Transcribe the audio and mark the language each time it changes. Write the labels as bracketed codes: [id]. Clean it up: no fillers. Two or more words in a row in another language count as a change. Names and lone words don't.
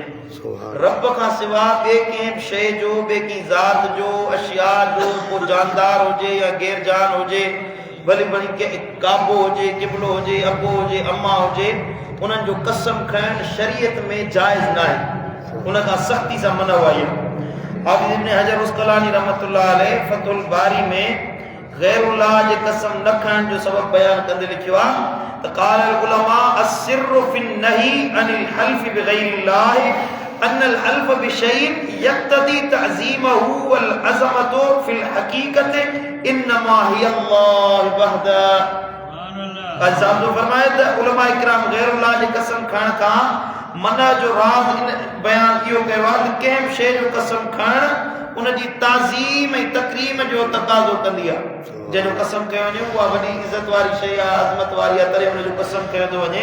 [sd] रब खां सिवा ॿिए कंहिं शइ जो, ॿिए कंहिं ज़ात जो, अशिया जो, को जानदार हुजे या गैर जान हुजे, भली भली काबो हुजे, किबलो हुजे, अबो हुजे, अम्मा हुजे, उन्हनि जो कसम खणण शरीयत में जाइज़ न आहे, उन खां सख़्ती सां मना वई आहे। हाफ़िज़ इब्न हजर अस्क़लानी [ar] رحمة الله عليه [sd] फतहुल बारी में गैरुल्लाह जे कसम न खणण जो सबब बयान कंदे लिखियो आहे त [ar] قال العلماء السر في النهي عن الحلف بغير الله أن الحلف بشيء يقتضي تعظيمه والعظمة في الحقيقة إنما هي الله وحده. [sd] अज़ाम जो फरमाए त उलमा इकराम गैरुल्लाह जी कसम खणण खां मना जो राज़ बयान इहो कयो आहे त कंहिं शइ जो कसम खणण उनजी ताज़ीम ऐं तकरीम जो तक़ाज़ो कंदी आहे। जंहिंजो कसम कयो वञे उहा वॾी इज़त वारी शइ आहे, अज़मत वारी आहे, तॾहिं उनजो कसम कयो थो वञे।